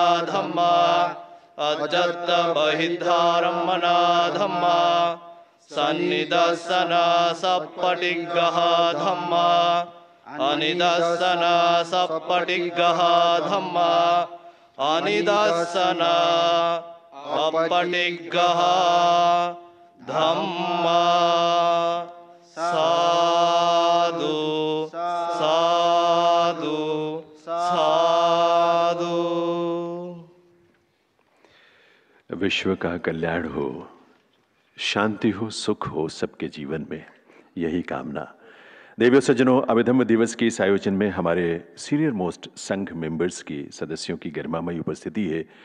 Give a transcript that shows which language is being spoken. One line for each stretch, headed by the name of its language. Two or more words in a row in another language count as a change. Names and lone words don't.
Pali: धम्म अज्जत्त बहिद्धारम्मना धम्म सन्निदर्शन सप्पटिग्गः धम्म अनिदर्शन सप्पटिग्गः धम्म अनिदर्शन अपटिग्गः धम्म साधु साधु साधु।
Hindi: विश्व का कल्याण हो, शांति हो, सुख हो सबके जीवन में, यही कामना। देवियों सज्जनों, अभिधम्म दिवस के इस आयोजन में हमारे
English: senior most
Hindi: संघ मेंबर्स की सदस्यों की गरिमामयी उपस्थिति है।